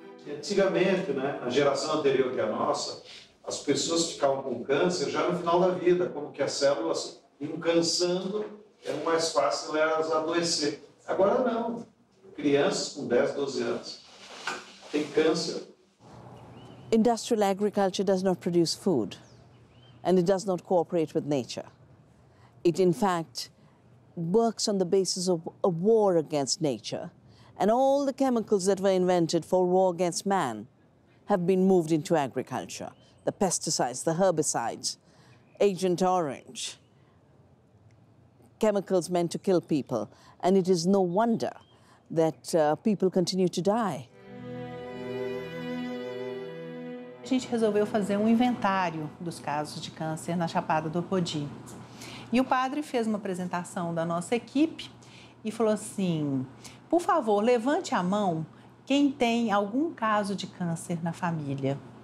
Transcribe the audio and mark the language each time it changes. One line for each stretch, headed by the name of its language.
Portuguese: Antigamente, né, na geração anterior que a nossa, as pessoas ficavam com câncer já no final da vida, como que as células iam cansando, era mais fácil elas adoecer. Agora não. Crianças com 10, 12 anos têm câncer.
English: Industrial agriculture does not produce food, and it does not cooperate with nature. It, in fact, works on the basis of a war against nature. And all the chemicals that were invented for war against man have been moved into agriculture. The pesticides, the herbicides, Agent Orange, chemicals meant to kill people. And it is no wonder that people continue to die.
Portuguese: A gente resolveu fazer um inventário dos casos de câncer na Chapada do Apodi. E o padre fez uma apresentação da nossa equipe e falou assim: por favor, levante a mão quem tem algum caso de câncer na família.